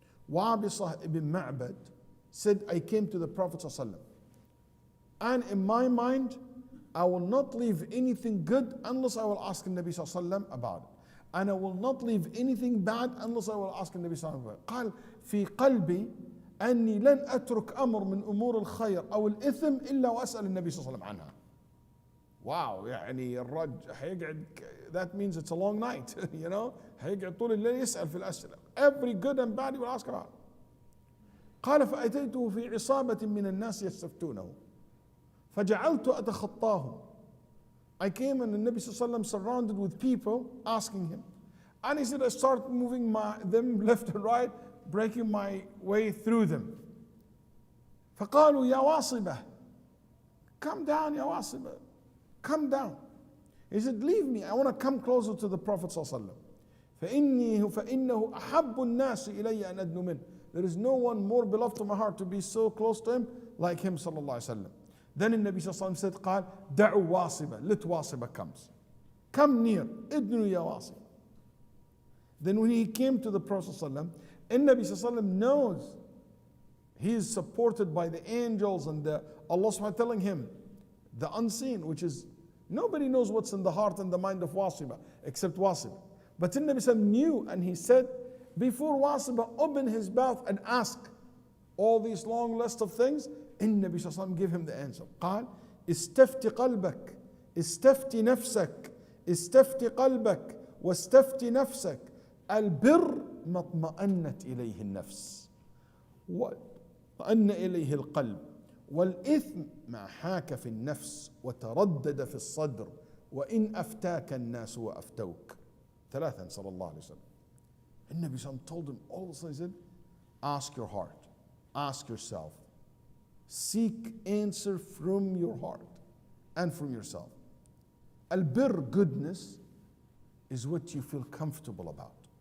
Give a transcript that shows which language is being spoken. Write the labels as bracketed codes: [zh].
[en] Wabisah ibn Ma'bad said, I came to the Prophet ﷺ, and in my mind, I will not leave anything good unless I will ask the Nabi ﷺ about it. And I will not leave anything bad unless I will ask the Nabi ﷺ about it. [ar] قال في قلبي أني لن أترك أمر من أمور الخير أو الإثم إلا وأسأل النبي صلى الله عليه وسلم عنها. Wow, يعني الرجل هيقعد, [en] that means it's a long night, you know, [ar] هيقعد طول الليل يسأل في الأسئلة. [en] Every good and bad he will ask about. [ar] قال فأتيته في عصابة من الناس يستفتونه فجعلت أتخطاهم. [en] I came and the Nabi sallallahu alaihi wasallam surrounded with people asking him. And he said, I started moving them left and right, breaking my way through them. [ar] فقالوا يا واصبة, [en] come down [ar] يا واصبة, come down. [en] He said, leave me, I want to come closer to the Prophet sallallahu alaihi wasallam. [ar] فإنه أحب الناس إلي أن أدنو منه. [en] There is no one more beloved to my heart to be so close to him like him sallallahu alaihi wasallam. Then the Nabi sallallahu alaihi wasallam said, [ar] قال دعوا واصبة, [en] let واصبة comes. Come near, [ar] ادنو يا واصبة. [en] Then when he came to the Prophet sallallahu alaihi wasallam, and Nabi sallallahu alaihi wasallam knows he is supported by the angels and Allah subhanahu wa ta'ala telling him the unseen, which is nobody knows what's in the heart and the mind of Wasiba except Wasiba. But then Nabi sallallahu alaihi wasallam knew, and he said, before Wasiba open his mouth and ask all these long list of things, and Nabi sallallahu alaihi wasallam gave him the answer. [ar] قال استفتي قلبك استفتي نفسك استفتي قلبك واستفتي نفسك البر ما اطمأنت إليه النفس واطمأن إليه القلب والإثم ما حاك في النفس وتردد في الصدر وإن أفتاك الناس وأفتوك. ثلاثا صلى الله عليه وسلم. النبي صلى الله عليه وسلم [en] told him all this. He said, ask your heart, ask yourself, seek answer from your heart and from yourself. Al-bir, goodness, is what you feel comfortable about.